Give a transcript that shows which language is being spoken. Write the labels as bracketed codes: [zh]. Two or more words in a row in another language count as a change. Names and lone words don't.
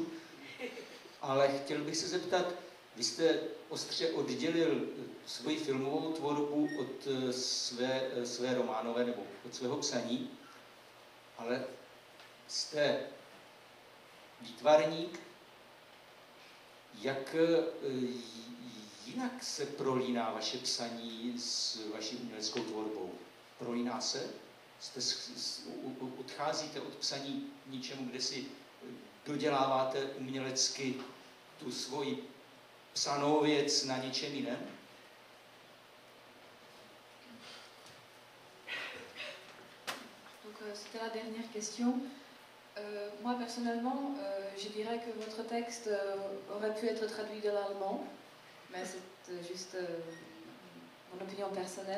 [cs] Ale chtěl bych se zeptat, vy jste ostře oddělil svoji filmovou tvorbu od své románové nebo od svého psaní, ale jste výtvarník, jak jinak se prolíná vaše psaní s vaší uměleckou tvorbou? Prolíná se? Odcházíte od psaní k něčemu, kde si doděláváte umělecky tu svoji psanou věc na něčem jiném? [fr] Donc c'était la dernière question. Moi personnellement, je dirais que votre texte aurait pu être traduit de l'allemand, mais c'est juste mon opinion personnelle.